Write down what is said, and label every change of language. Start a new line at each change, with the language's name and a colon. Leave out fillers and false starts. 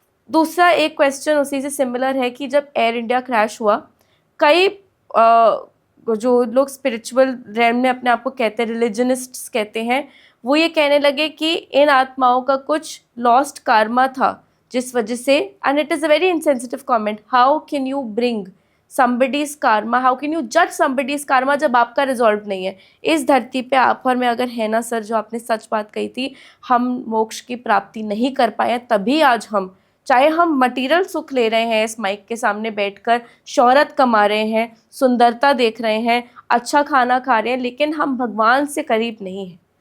Hindi: दूसरा एक क्वेश्चन उसी से सिमिलर है कि जब एयर इंडिया क्रैश हुआ, कई जो लोग स्पिरिचुअल रैम में अपने आप को कहते हैं, रिलीजनिस्ट्स कहते हैं, वो ये कहने लगे कि इन आत्माओं का कुछ लॉस्ट कार्मा था जिस वजह से,
English: and it is a very insensitive comment, how can you bring somebody's karma, how can you judge somebody's karma
Hindi: जब आपका रिजॉल्व नहीं है? इस धरती पे आप और मैं अगर है ना सर, जो आपने सच बात कही थी, हम मोक्ष की प्राप्ति नहीं कर पाए, तभी आज हम, चाहे हम मटेरियल सुख ले रहे हैं इस माइक के सामने बैठकर, शोहरत कमा रहे हैं, सुंदरता देख रहे हैं, अच्छा खाना खा रहे हैं, लेकिन हम भगवान से करीब नहीं हैं।